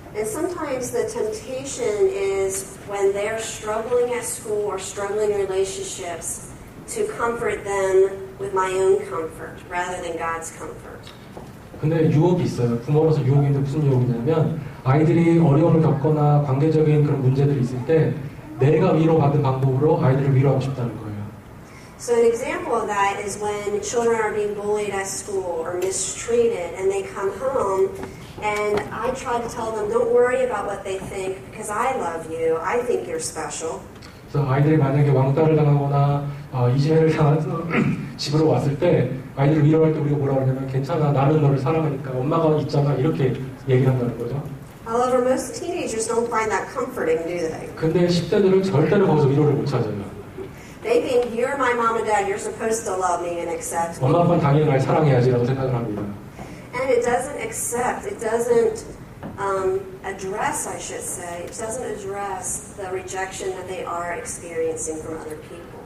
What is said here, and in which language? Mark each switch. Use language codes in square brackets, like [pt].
[en] And sometimes the temptation is when they're struggling at school or struggling in relationships to comfort them with my own comfort rather than God's comfort. [ko] 근데 유혹이 있어요. 부모로서 유혹이 있는데 무슨 유혹이냐면 아이들이 어려움을 겪거나 관계적인 그런 문제들이 있을 때 내가 위로받는 방법으로 아이들을 위로하고 싶다는 거예요. [en] So an example of that is when children are being bullied at school or mistreated and they come home and I try to tell them don't worry about what they think because I love you. I think you're special. [ko] 그래서 아이들이 만약에 왕따를 당하거나 이지매를 당해서 집으로 왔을 때 아이들을 위로할 때 우리가 뭐라고 하냐면 괜찮아 나는 너를 사랑하니까 엄마가 있잖아 이렇게 얘기한다는 거죠. [en] However, most teenagers don't find that comforting, do they? [ko] 근데 10대들은 절대로 거기서 위로를 못 찾아요. [en] They think you're my mom and dad, you're supposed to love me and accept me. [ko] 엄마 아빠는 당연히 날 사랑해야지라고 생각을 합니다. [en] And it doesn't accept, it doesn't address, I should say, it doesn't address the rejection that they are experiencing from other people.